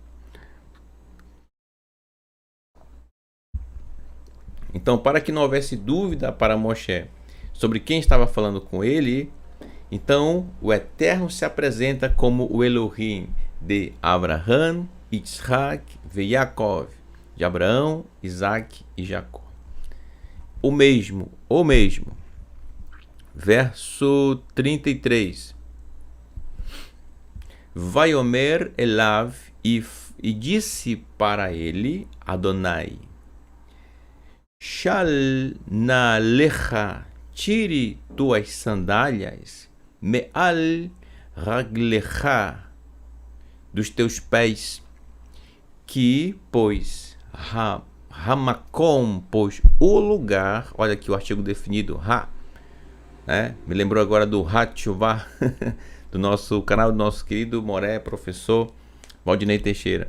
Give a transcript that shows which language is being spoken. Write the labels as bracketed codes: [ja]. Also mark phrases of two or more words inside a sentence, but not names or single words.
[pt] Então, para que não houvesse dúvida para Moshe sobre quem estava falando com ele, então o Eterno se apresenta como o Elohim de Abraham, Yitzhak e Yaakov, de Abraão, Isaac e Jacó. O mesmo. Verso 33. [he] ויאמר אליו, [pt] e disse para ele Adonai: [he] של נא לך, [pt] tire tuas sandálias, [he] מעל רגליך, [pt] dos teus pés, que, pois, Hamakom, pois o lugar, olha aqui o artigo definido, né? Me lembrou agora do Hatchuvá, do nosso canal, do nosso querido Moré, professor Valdinei Teixeira.